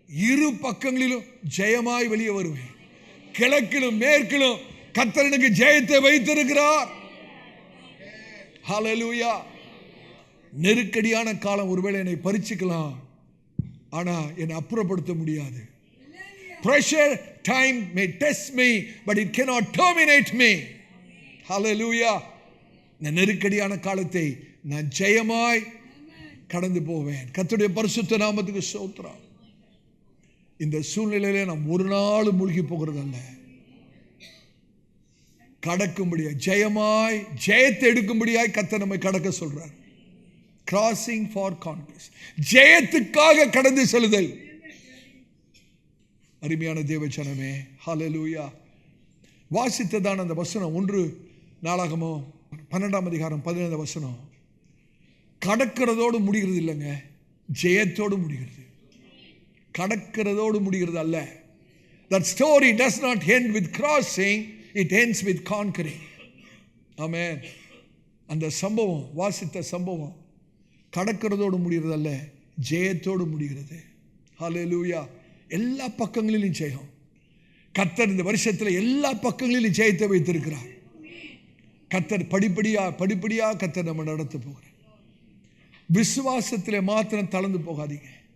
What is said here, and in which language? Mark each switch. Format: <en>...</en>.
<ta>இரு பக்கங்களிலும் ஜெயமாய் வெளியே வருவேன். கிழக்கிலும் மேற்கிலும் கர்த்தர் எனக்கு ஜெயத்தை வைத்திருக்கிறார். ஹல்லேலூயா. நெருக்கடியான காலம் ஒருவேளை என்னை பறிச்சுக்கலாம், ஆனா என்னை அப்புறப்படுத்த முடியாது.</ta> <en>Pressure time may test me, but it cannot terminate me. Hallelujah.</en> <ta>இந்த நெருக்கடியான காலத்தை நான் ஜெயமாய் கடந்து போவேன். கர்த்தருடைய பரிசுத்த நாமத்துக்கு ஸ்தோத்திரம். இந்த சூழ்நிலையில நாம் ஒரு நாள் மூழ்கி போகிறது அல்ல, கடக்கும்படியாய், ஜெயமாய், ஜெயத்தை எடுக்கும்படியாய் கர்த்தர் நம்மை கடக்க சொல்றார்.</ta> <en>crossing for conquest,</en> <ta>ஜெயத்துக்காக கடந்து செல்லுதல். அருமையான தேவச்சனமே, ஹல்லேலூயா. வாசித்ததான அந்த வசனம் 1 நாளாகமோ 12ஆம் அதிகாரம் 17 வசனம் கடக்கிறதோடு முடிகிறது இல்லைங்க, ஜெயத்தோடு முடிகிறது. கடக்கிறதோடு முடிகிறது அல்ல.</ta> <en>That story does not end with crossing, it ends with conquering. Amen.</en> <ta>அந்த சம்பவம், வாசித்த சம்பவம் கடக்கிறதோடு முடிகிறது அல்ல, ஜெயத்தோடு முடிகிறது. ஹல்லேலூயா. எல்லா பக்கங்களிலும் ஜெயம். கர்த்தர் இந்த வருஷத்தில் எல்லா பக்கங்களிலும் ஜெயத்தை வைத்திருக்கிறார். கர்த்தர் படிப்படியா கர்த்தர் நம்ம நடத்த போகிறார். விசுவாசத்தில் மாத்திரம் தளர்ந்து போகாதீங்க.</ta>